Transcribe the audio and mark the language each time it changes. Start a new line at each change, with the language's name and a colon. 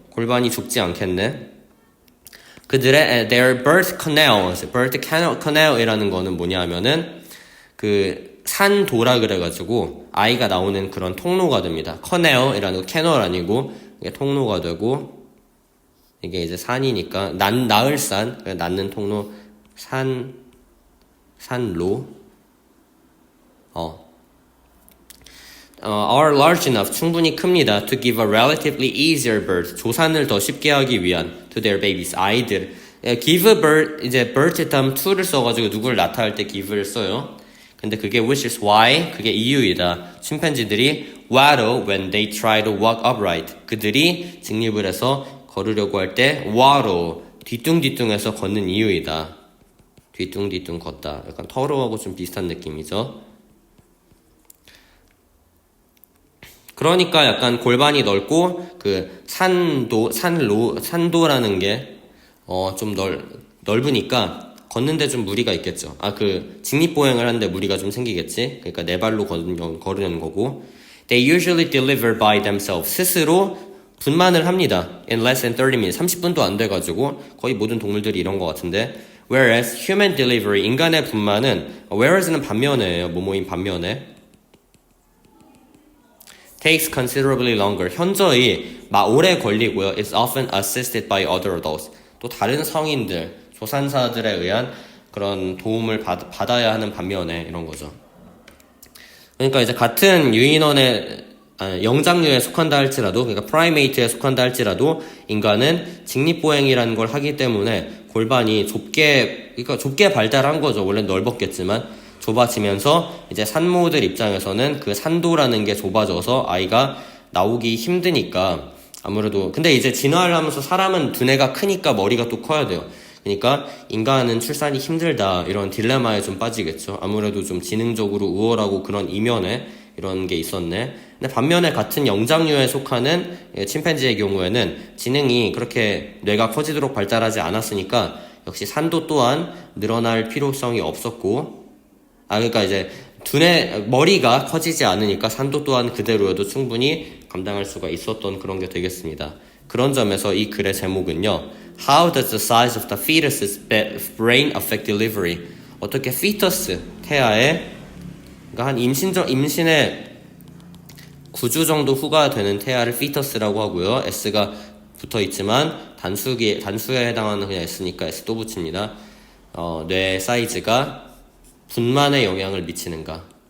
Korean: 골반이 좁지 않겠네. 그들의
English: their birth canal
Korean: 이라는 거는 뭐냐 하면은 산도라 그래가지고 아이가 나오는 그런 통로가 됩니다. 커넬이라는 거 캐널 아니고 이게 통로가 되고, 이게 이제 산이니까 낳을 산, 낳는 통로, 산로.
English: are large enough
Korean: 충분히 큽니다.
English: To give a relatively easier birth
Korean: 조산을 더 쉽게 하기 위한
English: to their babies
Korean: 아이들. give a birth 이제 birth 다음 to를 써가지고 누구를 낳다 할 때 give를 써요. 근데 그게
English: which is why
Korean: 그게 이유이다. 침팬지들이
English: waddle when they try to walk upright.
Korean: 그들이 직립을 해서 걸으려고 할 때 waddle 뒤뚱뒤뚱해서 걷는 이유이다. 뒤뚱뒤뚱 걷다. 약간 터로하고 좀 비슷한 느낌이죠. 그러니까 약간 골반이 넓고 그 산도라는 게 좀 넓으니까 걷는데 좀 무리가 있겠죠. 그 직립보행을 하는데 무리가 좀 생기겠지. 그러니까 네 발로 걸으려는 거고.
English: They usually deliver by themselves.
Korean: 스스로 분만을 합니다.
English: In less than 30 minutes.
Korean: 30분도 안 돼가지고 거의 모든 동물들이 이런 것 같은데.
English: Whereas human delivery,
Korean: 인간의 분만은 whereas는 반면에예요. 뭐뭐인 반면에.
English: Takes considerably longer.
Korean: 현저히 오래 걸리고요.
English: It's often assisted by other adults.
Korean: 또 다른 성인들, 조산사들에 의한 그런 도움을 받아야 하는 반면에 이런 거죠. 그러니까 이제 같은 유인원의 영장류에 속한다 할지라도, 그러니까 프라이메이트에 속한다 할지라도 인간은 직립보행이라는 걸 하기 때문에 골반이 그러니까 좁게 발달한 거죠. 원래 넓었겠지만 좁아지면서 이제 산모들 입장에서는 그 산도라는 게 좁아져서 아이가 나오기 힘드니까 아무래도 근데 이제 진화를 하면서 사람은 두뇌가 크니까 머리가 또 커야 돼요. 그러니까 인간은 출산이 힘들다 이런 딜레마에 좀 빠지겠죠. 아무래도 좀 지능적으로 우월하고 그런 이면에 이런 게 있었네. 근데 반면에 같은 영장류에 속하는 침팬지의 경우에는 지능이 그렇게 뇌가 커지도록 발달하지 않았으니까 역시 산도 또한 늘어날 필요성이 없었고 그러니까 이제 머리가 커지지 않으니까 산도 또한 그대로여도 충분히 감당할 수가 있었던 그런 게 되겠습니다. 그런 점에서 이 글의 제목은요.
English: How does the size of the fetus's brain affect delivery?
Korean: 어떻게 fetus, 태아의 그러니까 한 임신의 9주 정도 후가 되는 태아를 fetus라고 하고요. S가 붙어 있지만 단수에 해당하는 그냥 S니까 S 또 붙입니다. 뇌 사이즈가 분만에 영향을 미치는가?